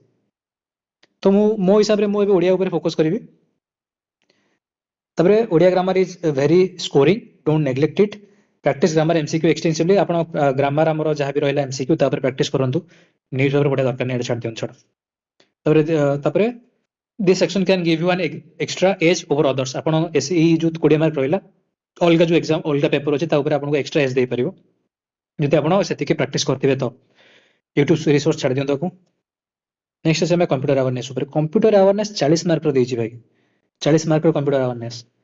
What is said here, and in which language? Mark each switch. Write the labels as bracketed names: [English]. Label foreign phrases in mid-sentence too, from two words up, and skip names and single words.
[Odia] ତ ମୁଁ ମୋ ହିସାବରେ ମୁଁ ଏବେ ଓଡିଆ ଉପରେ ଫୋକସ କରିବି। [English] ତାପରେ Odia grammar is very scoring, don't neglect it. practice grammar MCQ extensively, [Odia] ଆପଣ ଗ୍ରାମାର ଆମର ଯାହା ବି ରହିଲା ଏମସିକ୍ୟୁ ତାପରେ ପ୍ରାକ୍ଟିସ କରନ୍ତୁ। [English] news paper [Odia] ପଢିବା ଦରକାର ନାହିଁ, ଛାଡି ଦିଅନ୍ତୁ, ଛାଡ। [English] ତାପରେ this section can give you an extra edge over others। [Odia] ଆପଣ ଏଇ ଯୋଉ 20 ମାର୍କ ରହିଲା, ଅଲଗା ଯୋଉ ଏକ୍ସାମ ଅଲଗା ପେପର ଅଛି ତା ଉପରେ ଆପଣଙ୍କୁ [English] extra edge [Odia] ଦେଇପାରିବ, ଯଦି ଆପଣ ସେତିକି ପ୍ରାକ୍ଟିସ କରିଥିବେ ତ। [English] YouTube resource [Odia] ଛାଡି ଦିଅନ୍ତୁ ତାକୁ। ନେକ୍ସଟ ଅଛି ଆମେ [English] computer awareness [Odia] ଉପରେ। [English] computer awareness [Odia] 40 ମାର୍କର ଦେଇଛି ଭାଇ, 40 ମାର୍କର [English] computer awareness.